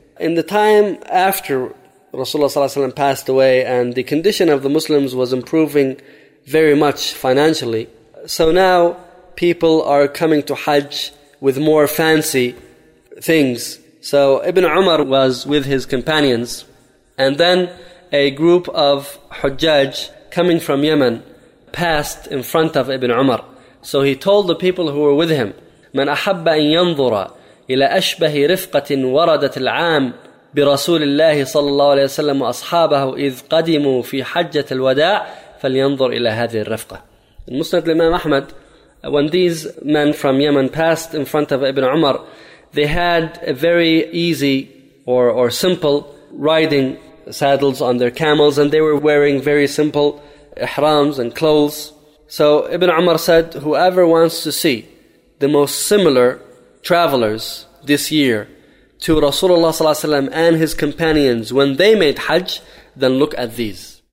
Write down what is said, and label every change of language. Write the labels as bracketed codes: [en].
[en] In the time after Rasulullah sallallahu alaihi wasallam passed away and the condition of the Muslims was improving very much financially, so now people are coming to Hajj with more fancy things. So Ibn Umar was with his companions, and then a group of Hujjaj coming from Yemen passed in front of Ibn Umar. So he told the people who were with him, [ar] من أحب أن ينظر إلى أشبه رفقة وردت العام برسول الله صلى الله عليه وسلم وأصحابه إذ قدموا في حجة الوداع فلينظر إلى هذه الرفقة. [en] In Musnad Imam Ahmad, when these men from Yemen passed in front of Ibn Umar, they had a very easy or simple riding saddles on their camels, and they were wearing very simple ihrams and clothes. So Ibn Umar said, whoever wants to see the most similar travelers this year to Rasulullah ﷺ and his companions when they made Hajj, then look at these.